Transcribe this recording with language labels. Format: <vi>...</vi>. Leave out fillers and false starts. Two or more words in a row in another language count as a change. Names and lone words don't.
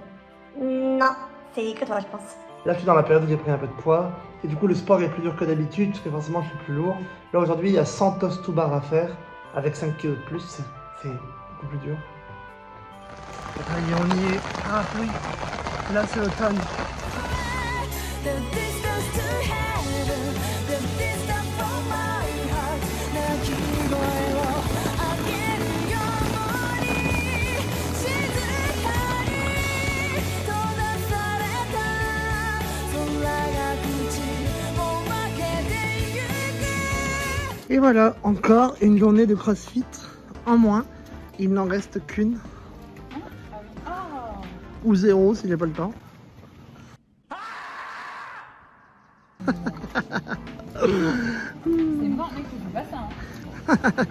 <fr>Non, c'est que toi je pense. Là je suis dans la période où j'ai pris un peu de poids et du coup le sport est plus dur que d'habitude parce que forcément je suis plus lourd. Là aujourd'hui il y a 100 toasts to bar à faire avec 5 kg de plus, c'est beaucoup plus dur. Allez on y est, ah oui, là c'est l'automne.</fr> <en>The distance to heaven, the distance from my heart. Now keep going on again in your body.</en> <ja>静かに閉ざされた空が口を開けてゆく。</ja> <fr>Et voilà, encore une journée de CrossFit en moins. Il n'en reste qu'une. Ou 0 si j'ai pas le temps. C'est mort, mec, tu fais pas ça.</fr>